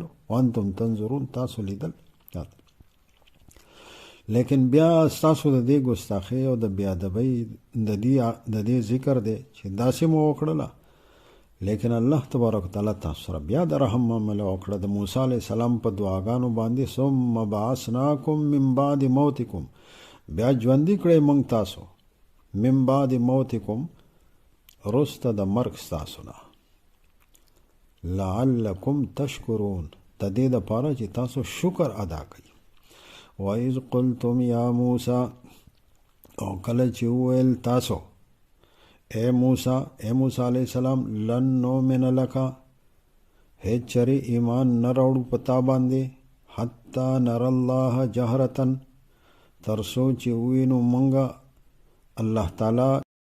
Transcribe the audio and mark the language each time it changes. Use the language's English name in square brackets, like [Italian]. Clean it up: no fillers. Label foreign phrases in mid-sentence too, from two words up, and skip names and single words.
[Arabic] وانتم تنظرون، [Pashto] تاسو لیدل. لیکن بیا ستاسو د دې ګستاخی او د بیا ادبۍ د دې ذکر دی چې داسې مو وکړله، لیکن الله [Arabic] تبارک وتعالی [Pashto] تاسو سره بیا د رحم معامله وکړه. د موسی [Arabic] علیه السلام [Pashto] په دعاګانو باندې [Arabic] ثم بعثناکم من بعد موتکم، [Pashto] بیا ژوندي کړی موږ تاسو [Arabic] من بعد موتکم، [Pashto] وروسته د مرګ ستاسو نه، [Arabic] لعلکم تشکرون، [Pashto] د دې دپاره چې تاسو شکر ادا کړئ. [Arabic] وَإِذْ قُلْتُمْ يَا مُوسَى، [Pashto] او کله چې وویل تاسو اے موسی [Arabic] علیہ السلام لن نؤمن لك، [Pashto] هیڅ چرې ایمان نه راوړو پتا باندې، [Arabic] حتی نرى الله جهرة، [Pashto] تر څو چې ووینو مونږه الله تعالی